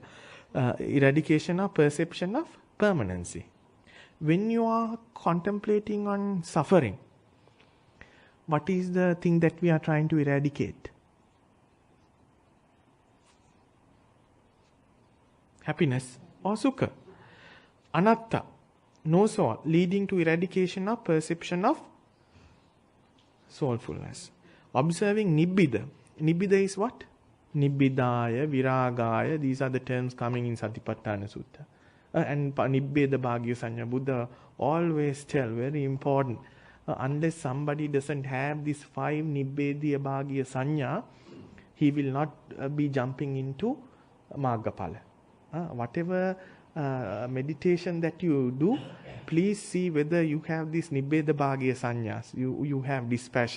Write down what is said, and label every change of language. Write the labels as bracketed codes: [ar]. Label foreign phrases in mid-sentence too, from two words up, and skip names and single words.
[en] Eradication of perception of permanency. When you are contemplating on suffering, what is the thing that we are trying to eradicate? Happiness or sukha. Anatta, no soul, leading to eradication of perception of soulfulness. Observing nibbida. Nibbida is what? [pi] Nibbidaya, viragaya, [en] these are the terms coming in Satipatthana Sutta. And [pi] nibbeda bhagya sanya, [en] Buddha always tell, very important, unless somebody doesn't have this 5 [pi] nibbediya bhagya sanya, [en] he will not be jumping into Maggapala. Whatever meditation that you do, please see whether you have this [pi] nibbeda bhagya sanyas, [en] you have dispassion.